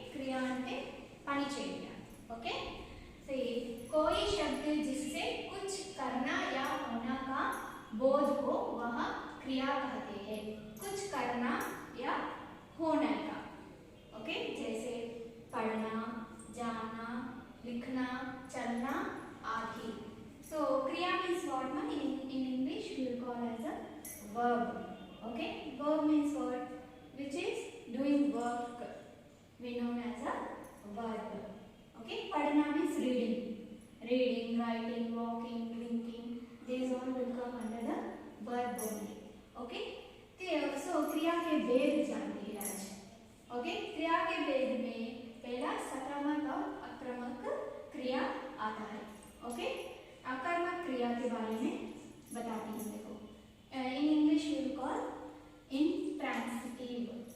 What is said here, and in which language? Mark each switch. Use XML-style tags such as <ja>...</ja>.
<te>क्रिया అంటే పని చేయడం.</te> <en>Okay?</en> <hi>See कोई शब्द जिससे कुछ करना या होना का बोध हो वह क्रिया कहते हैं. कुछ करना या होने का. ओके जैसे पढ़ना, जाना, लिखना, चलना आदि.</hi> <en>So क्रिया means what man? In English we will call as a verb. Okay, verb means what? Which is doing work. We know as a verb. Okay, पढ़ना means reading, writing, walking, drinking. These all will come under the verb only.</en> <hi>Okay, so क्रिया के भेद जानते हैं आज. Okay क्रिया के भेद में पहला सकारात्मक और आक्रामक क्रिया आता है. ओके आक्रामक क्रिया के बारे में बताती हूँ.</hi> <en>देखो in English will call intransitive.</en>